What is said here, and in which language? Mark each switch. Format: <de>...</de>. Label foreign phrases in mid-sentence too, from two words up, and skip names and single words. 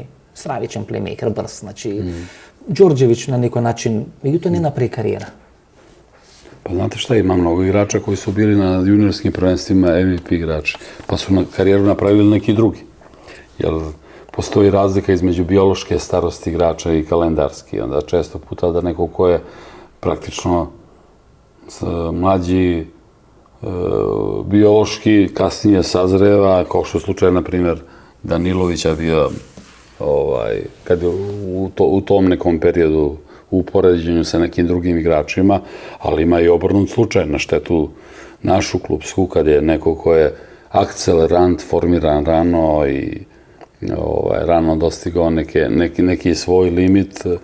<mk>Стравичен плеймейкер, брз, значи Ѓорđević на некој начин, меѓутоа не направи кариера.</mk> <sr>Па знате šta, има многу играча кои су били на јуниорским првенствима MVP играчи, па су на кариеру направили неки други. Јер постои разлика измеѓу биолошке старости играча и календарски. Onda često puta da neko ko je praktično mlađi biološki kasnije sazreva, kao što je slučaj, na primjer, Danilovića bio kad je u tom nekom periodu u poređenju sa nekim drugim igračima, ali ima i obrnut slučaj na štetu našu klubsku, kad je neko ko je akcelerant, formiran rano i rano dostigao neki svoj limit,</sr>